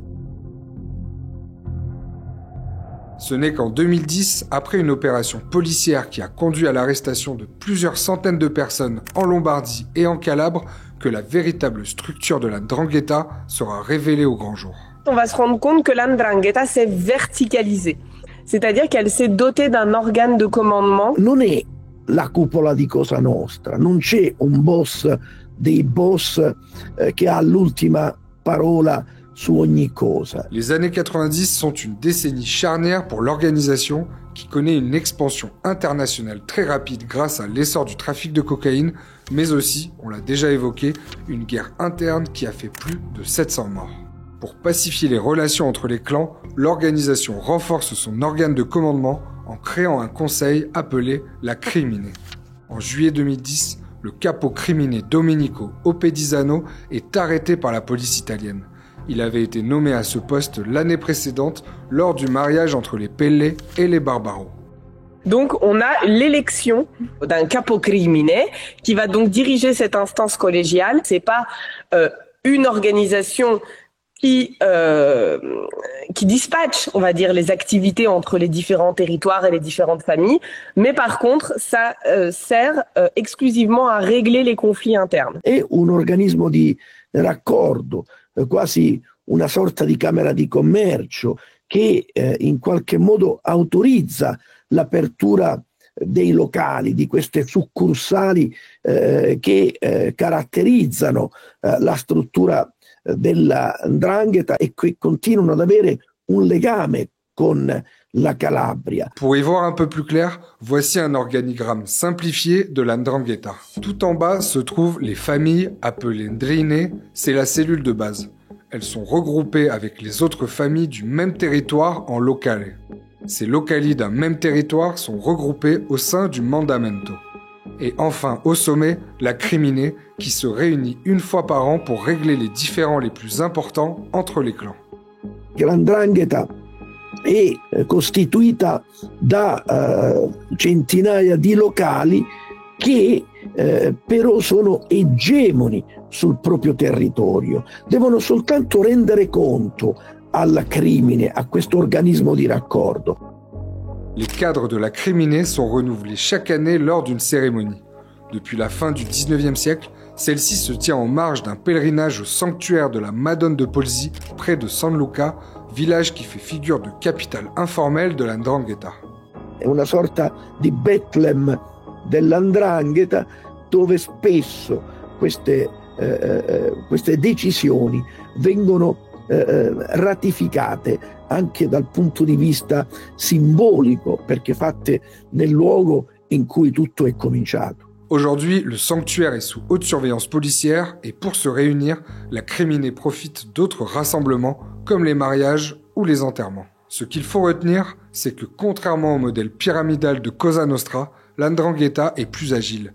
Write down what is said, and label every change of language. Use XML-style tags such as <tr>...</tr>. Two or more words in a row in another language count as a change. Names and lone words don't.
<fr>Ce n'est qu'en 2010, après une opération policière qui a conduit à l'arrestation de plusieurs centaines de personnes en Lombardie et en Calabre, que la véritable structure de la 'Ndrangheta sera révélée au grand jour. On va se rendre compte que la 'Ndrangheta s'est verticalisée. C'est-à-dire qu'elle s'est dotée d'un organe de commandement.</fr> <it>Non è la cupola di Cosa Nostra, non c'è un boss dei boss che ha l'ultima parola su ogni cosa.</it> <fr>Les années 90 sont une décennie charnière pour l'organisation qui connaît une expansion internationale très rapide grâce à l'essor du trafic de cocaïne, mais aussi, on l'a déjà évoqué, une guerre interne qui a fait plus de 700 morts. Pour pacifier les relations entre les clans, l'organisation renforce son organe de commandement en créant un conseil appelé la Crimine. En juillet 2010, le</fr> <it>capo Crimine</it> <fr>Domenico Oppedisano est arrêté par la police italienne. Il avait été nommé à ce poste l'année précédente lors du mariage entre les Pelle et les Barbaro. Donc on a l'élection d'un</fr> <it>capo crimine</it> <fr>qui va donc diriger cette instance collégiale. C'est pas une organisation qui dispatche, on va dire, les activités entre les différents territoires et les différentes familles, mais par contre, ça sert exclusivement à régler les conflits internes.</fr> <it>È un organismo di raccordo, quasi una sorta di camera di commercio che in qualche modo autorizza l'apertura dei locali, di queste succursali che caratterizzano la struttura della 'Ndrangheta e che continuano ad avere un legame con la Calabria.</it> <fr>Pour y voir un peu plus clair, voici un organigramme simplifié de la 'Ndrangheta. Tout en bas se trouvent les familles appelées Ndrine, c'est la cellule de base. Elles sont regroupées avec les autres familles du même territoire en locale. Ces locali d'un même territoire sont regroupés au sein du mandamento. Et enfin, au sommet, la Crimine, qui se réunit une fois par an pour régler les différends les plus importants entre les clans.</fr> <it>La 'Ndrangheta è costituita da centinaia di locali che però sono egemoni sul proprio territorio. Devono soltanto rendere conto alla Crimine, a questo organismo di raccordo.</it> <fr>Les cadres de la Crimine sont renouvelés chaque année lors d'une cérémonie. Depuis la fin du 19e siècle, celle-ci se tient en marge d'un pèlerinage au sanctuaire de la Madone de Polsi, près de San Luca, village qui fait figure de capitale informelle de la 'Ndrangheta.</fr> <it>È una sorta di Betlem della 'Ndrangheta dove spesso queste decisioni vengono ratificate anche dal punto di vista simbolico, perché fatte nel luogo in cui tutto è cominciato.</it> <fr>Aujourd'hui, le sanctuaire est sous haute surveillance policière et pour se réunir, la Crimine profite d'autres rassemblements comme les mariages ou les enterrements. Ce qu'il faut retenir, c'est que contrairement au modèle pyramidal de Cosa Nostra, la 'Ndrangheta est plus agile.</fr>